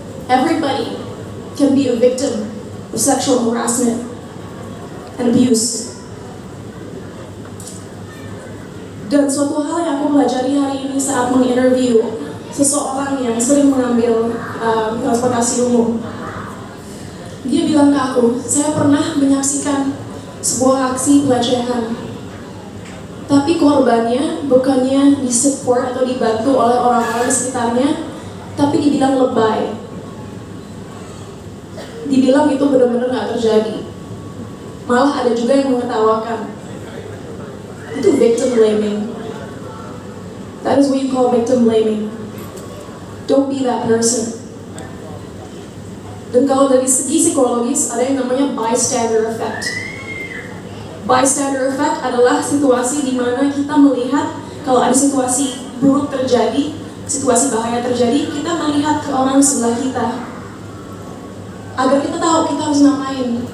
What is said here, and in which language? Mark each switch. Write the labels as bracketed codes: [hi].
[en] Everybody can be a victim of sexual harassment and abuse. [id] Dan suatu hal yang aku pelajari hari ini saat menginterview seseorang yang sering mengambil transportasi umum. Dia bilang ke aku, saya pernah menyaksikan sebuah aksi pelecehan. Tapi korbannya bukannya disupport atau dibantu oleh orang-orang di sekitarnya, tapi dibilang lebay. Dibilang itu benar-benar gak terjadi. Malah ada juga yang mengetawakan. Itu victim blaming. [en] That is what you call victim blaming. Don't be that person. [id] Dan kalau dari segi psikologis, ada yang namanya bystander effect. Bystander effect adalah situasi di mana kita melihat kalau ada situasi buruk terjadi, situasi bahaya terjadi, kita melihat ke orang sebelah kita agar kita tahu kita harus ngapain.